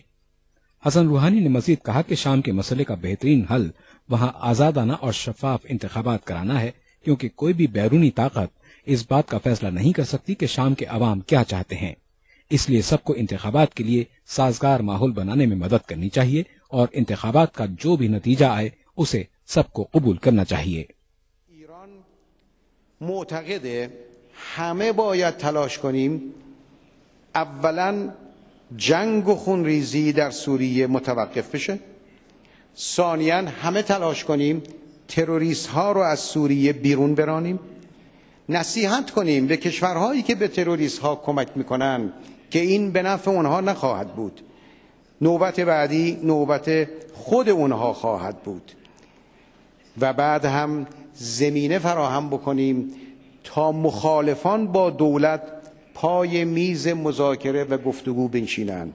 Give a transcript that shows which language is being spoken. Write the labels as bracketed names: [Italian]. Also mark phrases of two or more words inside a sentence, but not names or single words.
[Urdu] حسن روحانی نے مزید کہا کہ شام کے مسئلے کا بہترین حل وہاں آزادانہ اور شفاف انتخابات کرانا ہے، کیونکہ کوئی بھی بیرونی طاقت اس بات کا فیصلہ نہیں کر سکتی کہ شام کے عوام کیا چاہتے ہیں. اس لیے سب کو انتخابات کے لیے سازگار ماحول بنانے میں مدد کرنی چاہیے اور انتخابات کا جو بھی نتیجہ آئے اسے سب کو قبول کرنا چاہیے. [Persian] ایران معتقده همه باید تلاش کنیم اولا جنگ و خونریزی در سوریه متوقف بشه، ثانیا همه تلاش کنیم تروریست ها رو از سوریه بیرون برانیم، نصیحت کنیم به کشورهایی که به تروریست ها کمک میکنن که این به نفع اونها نخواهد بود، نوبت بعدی نوبت خود اونها خواهد بود، و بعد هم زمینه فراهم بکنیم تا مخالفان با دولت پای میز مذاکره و گفتگو بنشینند.